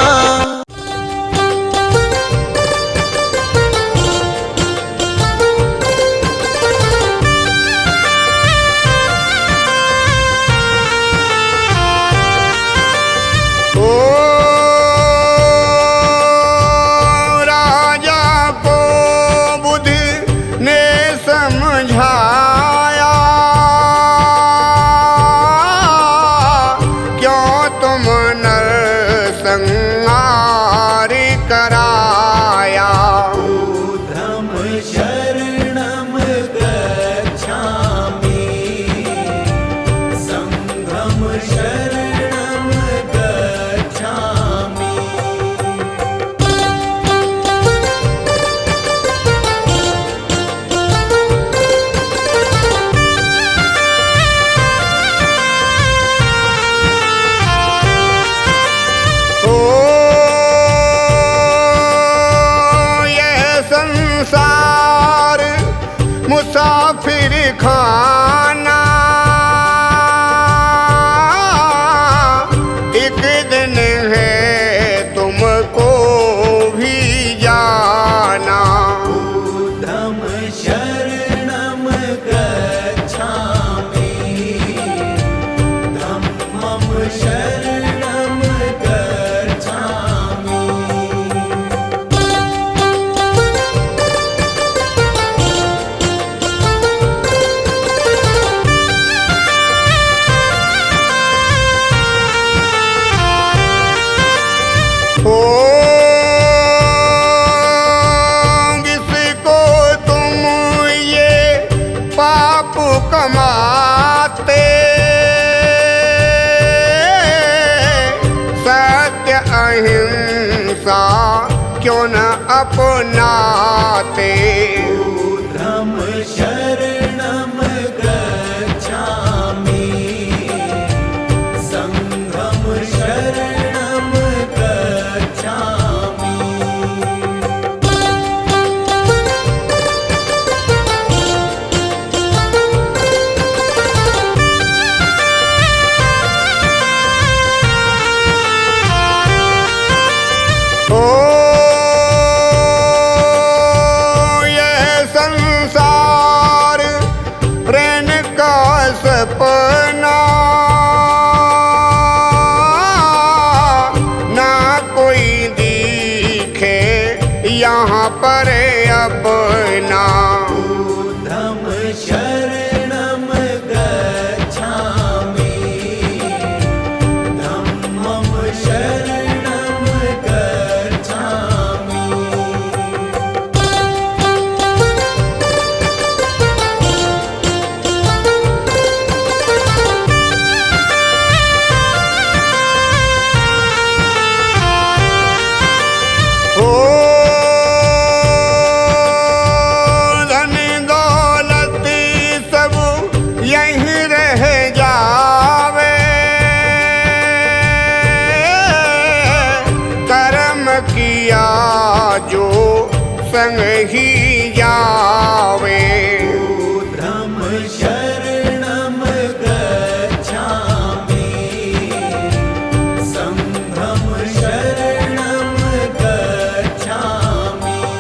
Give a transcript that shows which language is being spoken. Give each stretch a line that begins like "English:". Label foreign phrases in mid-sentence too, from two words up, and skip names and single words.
Hindi: ओ राजा को बुद्धि ने समझाया, क्यों तुम नरसंहार कराया।
Pali: ऊर्ध्वं शरणं गच्छामि, संघं शरणं गच्छामि।
Hindi: ओ ये संसार मुसाफिर खाना, एक दिन है तुमको भी जाना।
Pali: ऊर्ध्वं शरणं गच्छामि, धम्मं शरणं गच्छामि।
Hindi: ओ जिसको तुम ये पाप कमाते, सत्य अहिंसा क्यों न अपनाते।
Pali: ऊर्ध्वं शरणं गच्छामि, संघं शरणं गच्छामि।
Hindi: ओ ये संसार प्रेम का सपना, ना कोई दिखे यहाँ पर अपना।
Pali: ऊर्ध्वं शरणं गच्छामि, धम्मं शरणं गच्छामि।
Hindi: ओ धन दौलत सब यहीं रह जावे, कर्म किया जो संग ही जावे।
Pali: ऊर्ध्वं शरणं गच्छामि, संघं शरणं गच्छामि।